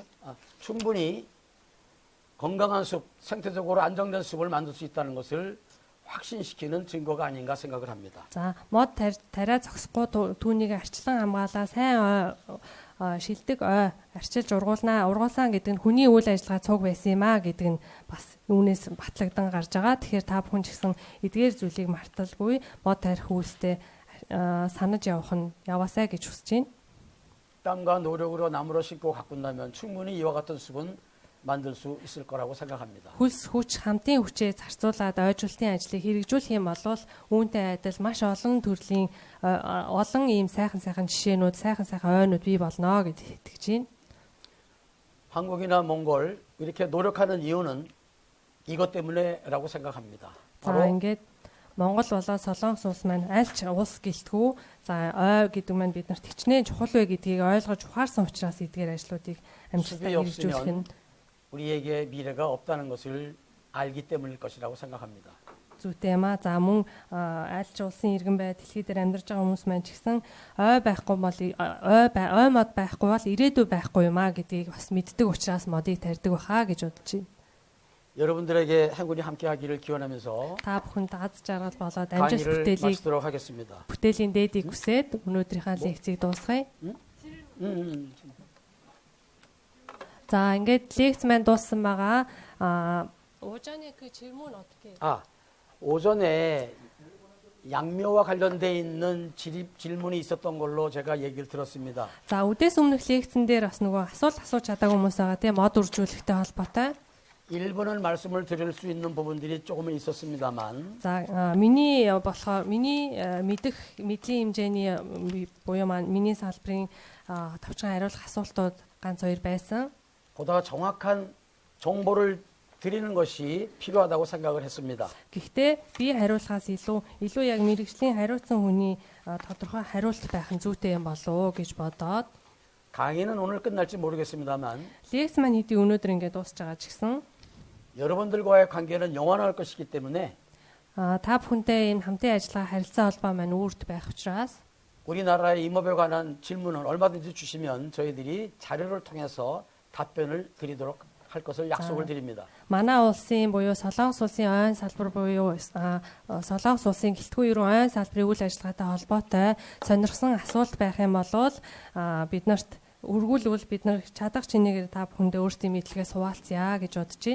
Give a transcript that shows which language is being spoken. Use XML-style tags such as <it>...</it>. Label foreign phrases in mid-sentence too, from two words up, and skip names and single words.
<ko>충분히 건강한 숲, 생태적으로 안정된 숲을 만들 수 있다는 것을 확신시키는 증거가 아닌가 생각을 합니다.</ko> <mn>За мод тариа зогсохгүй түүнийг арчлан хамгаалаа сайн шилдэг ой арчилж ургуулсан гэдэг нь хүний үйл ажиллагаа цуг байсан юм аа гэдэг нь бас үүнээс батлагдсан гарч байгаа. Тэгэхээр та бүхэн ч гэсэн эдгээр зүйлийг марталгүй мод тарих үйлстэй санаж явах нь яваасай гэж хүсэж байна.</mn> <ko>땀과 노력으로 나무를 심고 가꾼다면 충분히 이와 같은 숲은 만들 수 있을 거라고 생각합니다.</ko> <mn>Хүс хүч хамтын хүчээ зарцуулаад ойжуулалтын ажлыг хэрэгжүүлэх юм бол үүнтэй адил маш олон төрлийн олон ийм сайхан жишээнүүд, сайхан ойнууд бий болно гэж итгэж байна.</mn> <ko>한국이나 몽골 이렇게 노력하는 이유는 이것 때문에라고 생각합니다.</ko> <mn>За ингээд Монгол болоод Солонгос улс маань аль ч улс гэлтгүү за ой гэдэг маань биднэрт хичнээн чухал вэ гэдгийг ойлгож ухаарсан учраас эдгээр ажлуудыг амжилттай хэрэгжүүлэх нь</mn> <ko>우리에게 미래가 없다는 것을 알기 때문일 것이라고 생각합니다.</ko> <mn>зүйтэй юм аа. За мөн аль ч улсын иргэн бай, дэлхий дээр амьдарч байгаа хүмүүс маань ч гэсэн ой байхгүй бол ой мод байхгүй бол ирээдүй байхгүй юм аа гэдгийг бас мэддэг учраас модыг тарьдаг байхаа гэж бодож байна.</mn> <ko>여러분들에게 행군이 함께하기를 기원하면서</ko> <mn>Та бүхэнд аз жаргал болоод амжилт</mn> <ko>강의를</ko> <mn>бүтээлийг</mn> <ko>마치도록 하겠습니다.</ko> <mn>бүтээлийн дээдийг хүсээд өнөөдрийнхээ лекцийг дуусгая. За ингээд лекц маань дууссан байгаа.</mn> <ko>오전에 그 질문 어떻게? 오전에 양묘와 관련돼 있는 질문이 있었던 걸로 제가 얘기를 들었습니다.</ko> <mn>За үдээс өмнөх лекцэн дээр бас нөгөө асуулт асууж чадаагүй хүмүүс байгаа тийм мод үржүүлэхтэй холбоотой.</mn> <ko>일부는 말씀을 드릴 수 있는 부분들이 조금은 있었습니다만</ko> <mn>За миний болохоор миний мэдлийн хэмжээний буюу маань миний салбарын товчхон хариулах асуултууд ганц хоёр байсан.</mn> <ko>보다 정확한 정보를 드리는 것이 필요하다고 생각을 했습니다.</ko> <mn>Гэхдээ би хариулахаас илүү яг мэрэгжлийн хариуцсан хүний тодорхой хариулт байх нь зүйтэй юм болов уу гэж бодоод</mn> <ko>강의는 오늘 끝날지 모르겠습니다만</ko> <mn>лекц маань хэдий өнөөдөр ингээд дуусч байгаа ч гэсэн</mn> <ko>여러분들과의 관계는 영원할 것이기 때문에</ko> <mn>та бүхэнтэй энэ хамтын ажиллагаа харилцаа холбоо маань үүрт байх учраас</mn> <ko>우리나라의 임업에 관한 질문은 얼마든지 주시면 저희들이 자료를 통해서 답변을 드리도록 할 것을 약속을 드립니다.</ko> <mn>манай улсын буюу Солонгос улсын ойн салбар буюу Солонгос улсын гэлтгүй ерөн ойн салбарын үйл ажиллагаатай холбоотой сонирхсан асуулт байх юм бол биднэрт үргүүлвэл бид нар чадах чинээгээр та бүхэндээ өөрсдийн мэдлэгээ суулцъя гэж бодож байна.</mn>